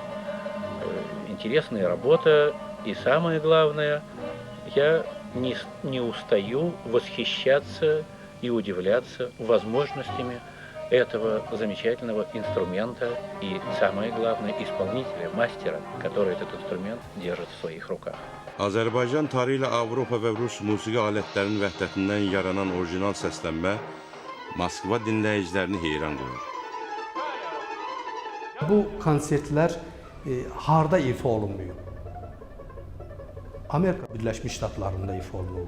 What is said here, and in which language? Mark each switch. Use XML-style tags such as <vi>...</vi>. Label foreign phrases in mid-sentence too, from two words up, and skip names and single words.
<ru>Интересная работа, и самое главное, я не устаю восхищаться и удивляться возможностями этого замечательного инструмента и, самое главное, исполнителя, мастера, который этот инструмент держит в своих руках.</ru> <az>Azərbaycan tarı ilə Avropa və Rus musiqi alətlərinin vəhdətindən yaranan orijinal səslənmə Moskva dinləyicilərini heyran qoyur. Bu konsertlər harda ifa olunmuyor? Amerika Birləşmiş Ştatlarında ifa olunur.</az>